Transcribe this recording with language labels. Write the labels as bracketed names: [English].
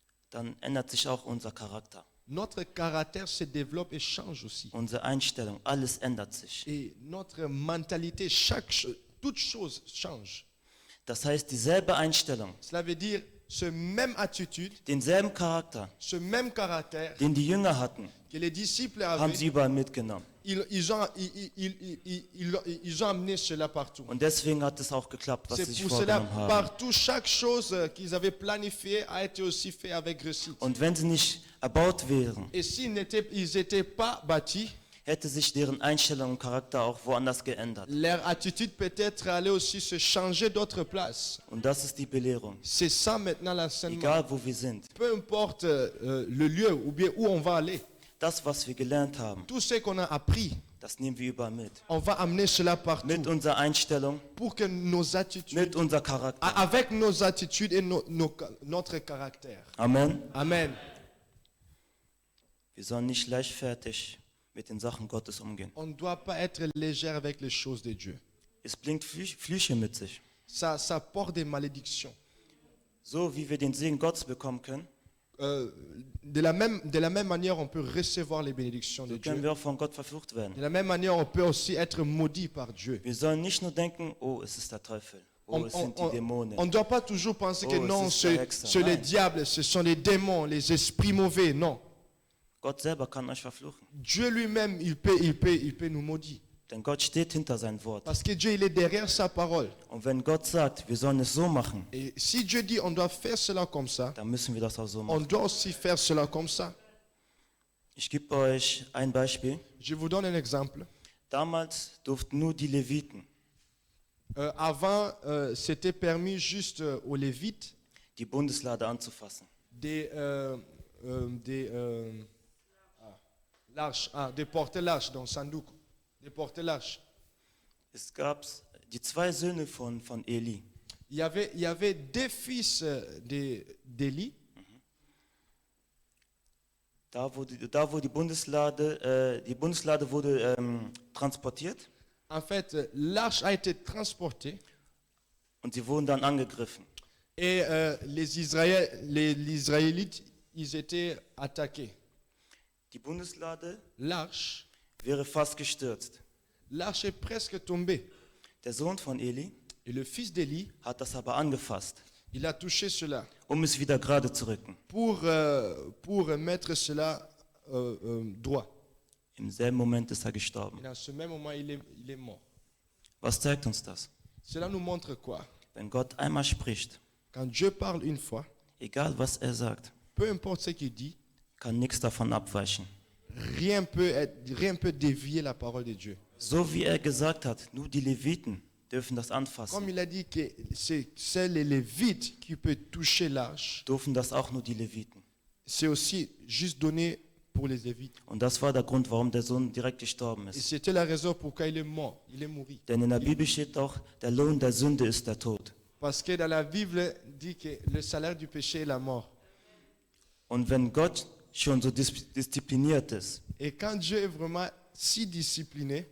[German] dann ändert sich auch unser Charakter, [French] notre caractère se développe et change aussi. [German] unsere Einstellung, alles ändert sich. [French] Et notre mentalité, toute chose change. [German] Das heißt, dieselbe Einstellung, [French] Cela veut dire, ce même attitude, [German] denselben Charakter, [French] ce même caractère [German] den die Jünger hatten, [French] que les disciples [German] haben sie überall mitgenommen. [French] ils ont amené cela partout. [German] Und deswegen hat es auch geklappt, was sie [French] C'est pour cela, [German] vorgenommen haben. [French] partout, chaque chose qu'ils avaient planifiée a été aussi fait avec réussite. [German] Und wenn sie nicht erbaut wären, [French] Et s'ils n'étaient pas bâtis, [German] hätte sich deren Einstellung und Charakter auch woanders geändert. [French] leur attitude peut-être allait aussi se changer d'autre place. [German] Und das ist die Belehrung. [French] C'est ça maintenant l'enseignement. [German] Egal wo wir sind, [French] Peu importe le lieu ou bien où on va aller, [German] das, was wir gelernt haben, [French] tout ce qu'on a appris, [German] das nehmen wir überall mit. [French] on va amener cela partout [German] Mit unserer Einstellung, [French] pour que nos attitudes, [German] mit unser Charakter. [French] avec nos attitudes et notre caractère. Amen. Amen. [German] Wir sollen nicht leichtfertig mit den Sachen Gottes umgehen. [French] On ne doit pas être légère avec les choses de Dieu. [German] Es bringt Flüche mit sich. [French] Ça porte des malédictions. [German] So wie wir den Segen Gottes bekommen können, [French] De la même manière, on peut recevoir les bénédictions de [German] so können [French] Dieu. [German] wir auch von Gott verflucht werden. [French] De la même manière, on peut aussi être maudit par Dieu. [German] Wir sollen nicht nur denken, oh, es ist der Teufel. Oh, es sind die Dämonen. [French] On ne doit pas toujours penser que Oh, non, c'est ça, Hexe. c'est les [German] Nein. [French] diables, ce sont les démons, les esprits mauvais. Non. [German] Gott selber kann euch verfluchen. [French] Dieu lui-même, il peut nous maudire. [German] Denn Gott steht hinter sein Wort. [French] Parce que Dieu, il est derrière sa parole. [German] Und wenn Gott sagt, wir sollen es so machen, [French] Et si Dieu dit on doit faire cela comme ça, [German] dann müssen wir das auch so [French] on [German] machen. [French] doit aussi faire cela comme ça. [German] Ich gebe euch ein Beispiel. [French] Je vous donne un exemple. [German] Damals durften nur die Leviten [French] Avant, c'était permis juste aux Lévites [German] die Bundeslade anzufassen. [French] de porter l'arche dans Sandouk, de porter l'arche. [German] Es gab die zwei Söhne von Eli. [French] Il y avait deux fils d'Élie. [German] Da wo die Bundeslade wurde transportiert [French] En fait, l'arche a été transportée [German] und sie wurden dann angegriffen. [French] et les Israélites, ils étaient attaqués. [German] Die Bundeslade [French] L'arche [German] wäre fast gestürzt. [French] est presque tombée. [German] Der Sohn von Eli [French] Et le fils d'Élie, [German] hat das aber angefasst, [French] il a touché cela [German] es wieder gerade zu rücken. [French] pour mettre cela droit. [German] Im selben Moment ist er gestorben. [French] Et dans ce même moment, il est mort. [German] Was zeigt uns das? [French] Cela nous montre quoi? [German] Wenn Gott einmal spricht, [French] Quand Dieu parle une fois, [German] egal was er sagt, [French] peu importe ce qu'il dit, [German] kann nichts davon abweichen. [French] rien peut dévier la parole de Dieu. [German] So wie er gesagt hat, nur die Leviten dürfen das [French] Comme [German] anfassen, [French] il a dit que c'est les Lévites qui peuvent toucher l'arche, [German] dürfen das auch nur die Leviten. [French] c'est aussi juste donné pour les Lévites. [German] Und das war der Grund, warum der Sohn direkt gestorben [French] Et [German] ist. [French] c'était la raison pourquoi il est mort, il est mort. [German] Denn in der Bibel steht auch, der Lohn der Sünde ist der Tod. [French] Parce que dans la Bible dit que le salaire du péché est la mort. [German] Und wenn Gott schon so diszipliniert ist, [French] Et quand Dieu est vraiment si discipliné,